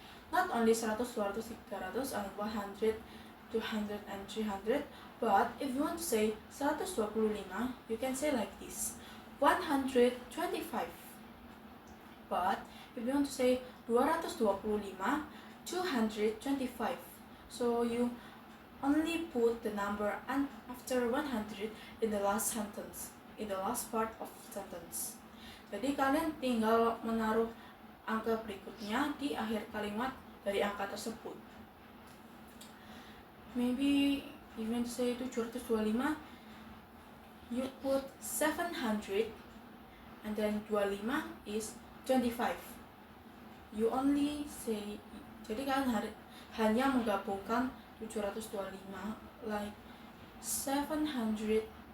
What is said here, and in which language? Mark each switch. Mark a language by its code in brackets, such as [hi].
[en] Not only 100, 200, 300, and 100, 200, and 300, but if you want to say 125, you can say like this, 125. But if you want to say 225, 225. So you only put the number and after 100 in the last sentence, in the last part of sentence. [id] Jadi kalian tinggal menaruh angka berikutnya di akhir kalimat dari angka tersebut. [en] Maybe you want to say 725, you put 700 and then 25 is 25. You only say, [id] jadi kalian hanya menggabungkan [en] 725 like 725.